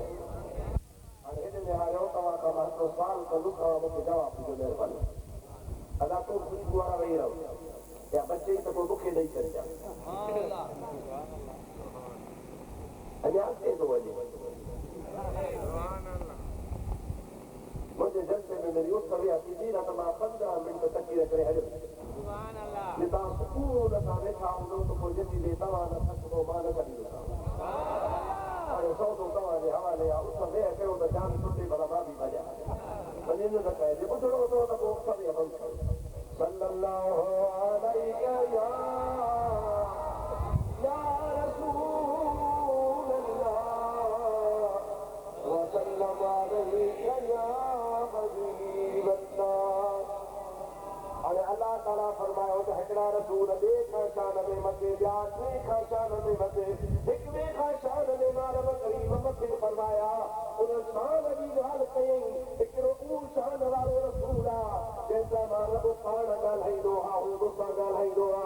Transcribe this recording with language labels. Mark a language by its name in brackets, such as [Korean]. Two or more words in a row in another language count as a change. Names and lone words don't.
[Sindhi] हाणे हिन में आयो तव्हां खां मां हिकिड़ो सुवाल कंदुसि, तव्हां मूंखे जवाबु ॾिजो महिरबानी। अदा तूं ख़ुशबू वारा वेही रहो या बचे त पोइ मूंखे ॾेई छॾिजां। अञा अॻिते थो वञे। मुंहिंजे जलसे में मेरी उस विया थींदी न त मां 15 मिंट तकीर करे हलियो। तव्हां सुकून सां वेठा हूंदो त पोइ जेतिरी तव्हां न थकंदो मां न कढींदो। हाणे सौदो तव्हांजे हवाले आहे। उस वेह कयो त जान छुटे भला मां बि भॼां। वञे न कजे ॿुधणो अथव त पोइ सभु बंदि कयो। [Arabic] صلى الله عليه يا رسول الله وسلم عليك يا حبيب الله. [Sindhi] हाणे अल्लाह ताला फरमायो त हिकिड़ा रसूल ॿिए खां शान में मथे, ॿिया टे खां शान में मथे, हिक ॿिए खां शान में मां रब करीम मथे फरमाया। उन शान जी ॻाल्हि कयईं, हिकिड़ो उहो शान वारो रसूल आहे जंहिंसां मां रब पाण ॻाल्हाईंदो आहे, हू मूंसां ॻाल्हाईंदो आहे।